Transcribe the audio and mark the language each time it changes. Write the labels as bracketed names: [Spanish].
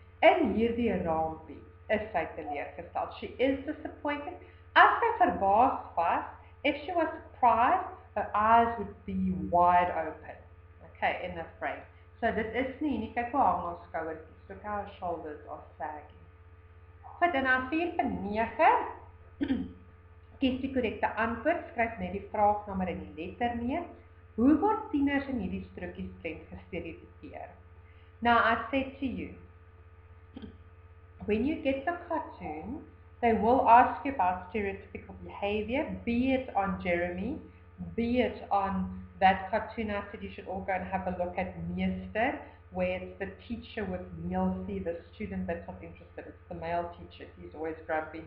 [Afrikaans] In hierdie raampie is sy teleurgestel. [English] She is disappointed. [Afrikaans] As sy verbaas was, [English] if she was surprised, her eyes would be wide open. Okay, in the frame. [Afrikaans] So dit is nie kyk hoe hang haar skouertjies. [English] Look how her shoulders are sagging. [Afrikaans] Goed, en dan 4.9. Kies die korrekte antwoord, skryf net die vraagnommer en die letter neer. Hoe word tieners in hierdie strokies prent gestereotipeer? [English] Now, I said to you, when you get the cartoon, they will ask you about stereotypical behavior, be it on Jeremy, be it on that cartoon. I said you should all go and have a look at Meester, where it's the teacher with Nielsie, the student that's not interested. It's the male teacher. He's always grumpy.